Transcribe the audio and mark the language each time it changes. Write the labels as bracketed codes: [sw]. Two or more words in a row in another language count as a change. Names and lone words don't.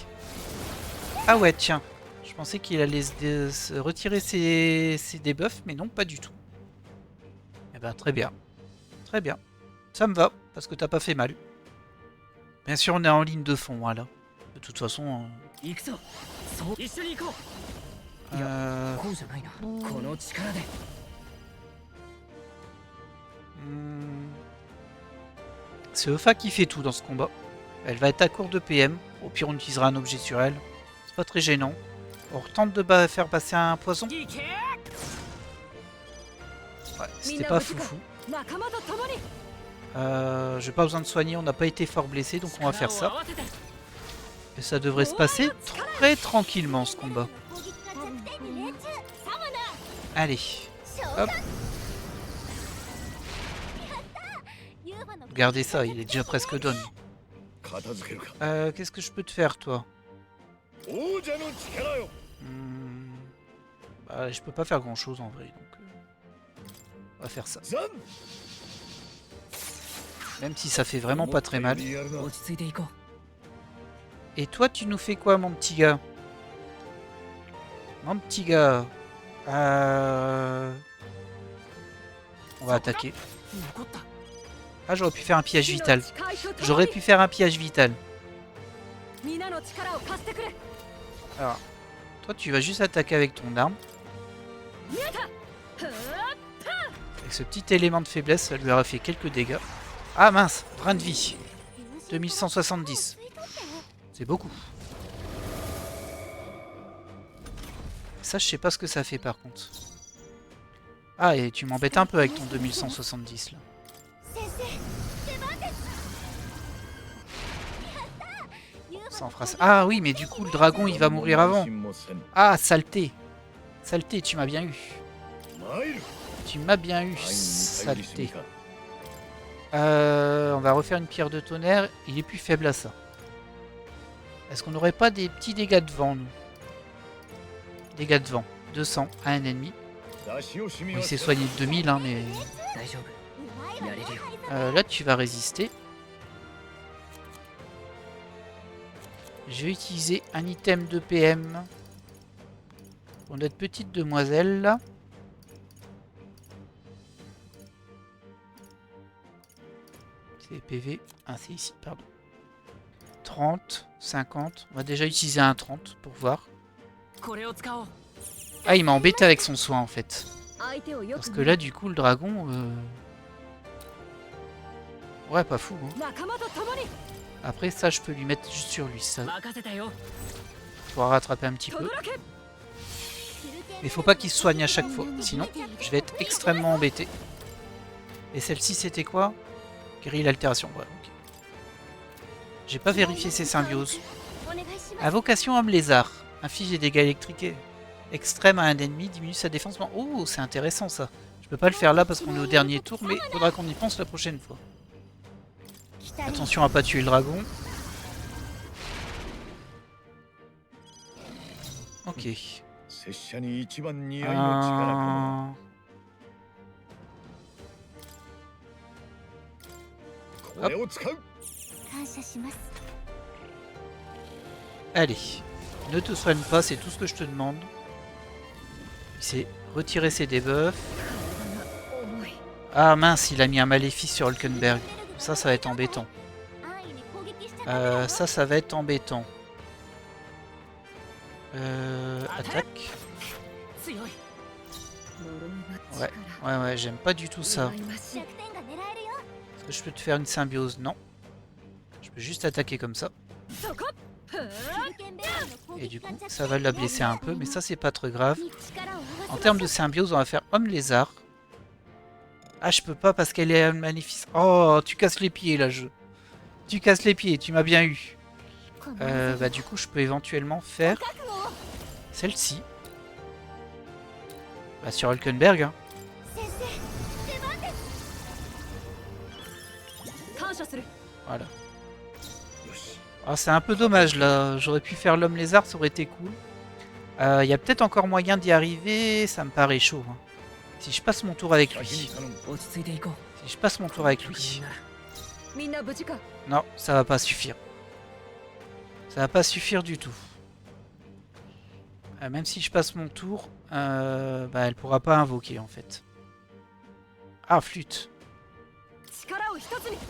[fr] Ah ouais, tiens. Je pensais qu'il allait se retirer ses debuffs, mais non, pas du tout. Eh ben, très bien. Très bien. Ça me va, parce que t'as pas fait mal. Bien sûr, on est en ligne de fond, hein, là. De toute façon... [ja] 行くぞ。そう一緒に行こう。いや、 こうじゃないな。この力で。 [fr] C'est Eufa qui fait tout dans ce combat. Elle va être à court de PM. Au pire, on utilisera un objet sur elle. C'est pas très gênant. On retente de faire passer un poison. [ja] 行け。 [fr] Ouais, c'était pas foufou. [ja] 仲間と共に [fr] J'ai pas besoin de soigner, on n'a pas été fort blessé, donc on va faire [ja] 力を [fr] ça. [ja] 合わせて。 [fr] Et ça devrait se passer très tranquillement ce combat. [ja] 攻撃が弱点に命中。サムナ [fr] Allez, [ja] 召 [fr] hop, [ja] 喚。ユーファの [fr] regardez ça, il est déjà presque done. [ja] 片付けるか。 [fr] Qu'est-ce que je peux te faire, toi? [ja] 王者の力よ。 [fr] Bah, je peux pas faire grand chose en vrai, donc on va faire ça. [ja] ザン。 [fr] Même si ça fait vraiment pas très mal. [ja] 思ったよりやるな。落ち着いていこう。 [fr] Et toi, tu nous fais quoi, mon petit gars? Mon petit gars. On va attaquer. [ja] 残った。 [fr] Ah, j'aurais pu faire un pillage [ja] 火の [fr] vital. [ja] 誓いと共に [fr] J'aurais pu faire un pillage vital. [ja] 皆の力を貸してくれ [fr] Alors, toi, tu vas juste attaquer avec ton arme. [ja] 見えたふー [fr] Avec ce petit élément de faiblesse, ça lui aura fait quelques dégâts. Ah mince, brin de vie. 2170. C'est beaucoup. Ça, je sais pas ce que ça fait par contre. Ah, et tu m'embêtes un peu avec ton 2170 là. [ja] 先生出番ですユーファ [fr] Ça [ja] の [fr] en fera ça. Ah oui, mais du coup, le dragon, il va mourir avant. [ja] 心もせん [fr] Ah, saleté. Saleté, tu m'as bien eu. [ja] 参る。 [fr] Tu m'as bien eu, [ja] 愛に頼りすぎ [fr] saleté. [ja] か。 [fr] On va refaire une pierre de tonnerre. Il est plus faible à ça. Est-ce qu'on n'aurait pas des petits dégâts de vent, nous? Dégâts de vent. 200 à un ennemi. [ja] 出し惜しみ [fr] Bon, [ja] は [fr] il s'est [ja] せん。 [fr] soigné de 2000, hein, mais... [ja] 大丈夫。うまいわねやれるよ。 [fr] Là, tu vas résister. Je vais utiliser un item de PM. Pour notre petite demoiselle, là. C'est PV. Ah, c'est ici, pardon. 30, 50. On va déjà utiliser un 30 pour voir. [ja] これを使おう。 [fr] Ah, il m'a embêté avec son soin en fait. [ja] 相手をよ [fr] Parce [ja] く [fr] que là, du coup, le dragon... Ouais, pas fou. Hein. [ja] 仲間と共に [fr] Après, ça, je peux lui mettre juste sur lui. Ça [ja] 任せたよ。 [fr] pourra rattraper un petit peu. [ja] 轟け [fr] Mais faut pas qu'il se soigne à chaque fois. Sinon, je vais être extrêmement embêté. Et celle-ci, c'était quoi? Grille l'altération. Ouais, ok. J'ai pas vérifié ses symbioses. [ja] お願いします。 [fr] Invocation homme lézard. Inflige des dégâts électriques extrêmes à un ennemi, diminue sa défense. Oh, c'est intéressant ça. Je peux pas le faire là parce qu'on est au dernier tour, mais faudra qu'on y pense la prochaine fois. Attention à pas tuer le dragon. Ok. [ja] 拙者に一番似合いの力かも。これを使う。感謝します。 [fr] Allez. Ne te soigne pas, c'est tout ce que je te demande. C'est retirer ses debuffs. [ja] 重い [fr] Ah mince, il a mis un maléfice sur Hulkenberg. Ça va être embêtant. [ja] 安易に攻撃しちゃダメだよ。 [fr] Ça va être embêtant. Attaque. [ja] 強い。呪いの [fr] Ouais, [ja] 力 [fr] ouais, j'aime pas du tout ça. [ja] 忌ましい弱点が狙えるよ。 [fr] Est-ce que je peux te faire une symbiose? Non. Je peux juste attaquer comme ça. [ja] そこふーキルケンベルの攻 [fr] Et [ja] 撃 [fr] du [ja] が [fr] coup, [ja] 弱 [fr] ça va la blesser un peu, mais ça, c'est pas trop grave. [ja] に力を合わせ [fr] En [ja] ま [fr] termes [ja] しょ [fr] de symbiose, on va faire homme lézard. Ah, je peux pas parce qu'elle est un maléfice. Oh, tu casses les pieds, là, jeu. Tu casses les pieds, tu m'as bien eu. [ja] う。この技 [fr] Bah, du coup, je peux éventuellement faire [ja] 覚悟を。 [fr] celle-ci. Bah, sur Hulkenberg, hein. [ja] 先生、出番です。感謝する [fr] Voilà. [ja] よし。 [fr] Ah, c'est un peu dommage, là. J'aurais pu faire l'homme lézard, ça aurait été cool. Il y a peut-être encore moyen d'y arriver. Ça me paraît chaud. Hein. Si je passe mon tour avec [ja] 先に [fr] lui. [ja] 頼む。落ち着いていこう。 [fr] Si je passe mon tour avec [ja] 確 [fr] lui. [ja] 認なら。みんな無事か [fr] Non, ça va pas suffire. Ça va pas suffire du tout. Même si je passe mon tour, bah, elle pourra pas invoquer en fait. Ah, flûte. [ja] 力を一つに